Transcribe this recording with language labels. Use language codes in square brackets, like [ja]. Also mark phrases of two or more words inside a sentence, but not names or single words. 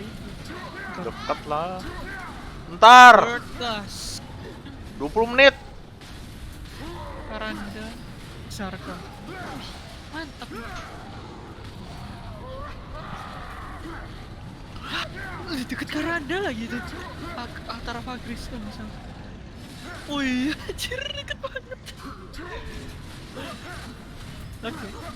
[id] Dekat lah. Ntar. [en] Third class. [id] 20 menit. Karanda. Sarka. Mantap. Deket Karanda lagi tuh. Altar of Agris kan misalnya. Oh iya, anjir deket banget. Oke.